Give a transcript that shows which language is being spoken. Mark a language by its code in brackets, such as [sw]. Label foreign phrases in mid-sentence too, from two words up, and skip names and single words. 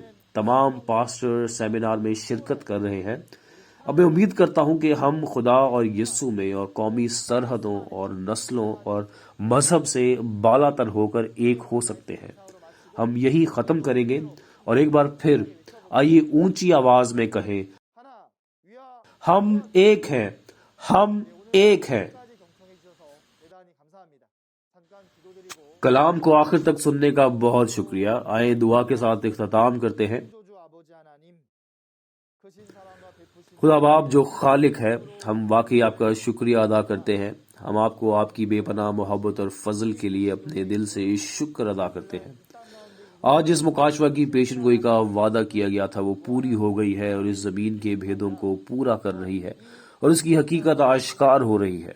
[ur] تمام پاسٹر سیمینار میں شرکت کر رہے ہیں۔ اب میں امید کرتا ہوں کہ ہم خدا اور یسوع میں اور قومی سرحدوں اور نسلوں اور مذہب سے بالا تر ہو کر ایک ہو سکتے ہیں۔ ہم یہی ختم کریں گے، اور ایک بار پھر آئیے اونچی آواز میں کہیں، 하나 위아 ہم ایک ہیں، ہم ایک ہیں۔ [ko] 까지 경청해 주셔서 대단히 감사합니다. 잠깐 기도드리고 [ur] کلام کو آخر تک سننے کا بہت شکریہ۔ آئیں دعا کے ساتھ اختتام کرتے ہیں۔ [ko] 창조주 아버지 하나님 크신 사랑과 베푸신 [ur] خدا باپ جو خالق ہے، ہم واقعی آپ کا شکریہ ادا کرتے ہیں۔ ہم آپ کو آپ کی بے پناہ محبت اور فضل کے لیے اپنے دل سے شکر ادا کرتے ہیں۔ آج جس مکاشفہ کی پیشن گوئی کا وعدہ کیا گیا تھا وہ پوری ہو گئی ہے، اور اس زمین کے بھیدوں کو پورا کر رہی ہے، اور اس کی حقیقت آشکار ہو رہی ہے۔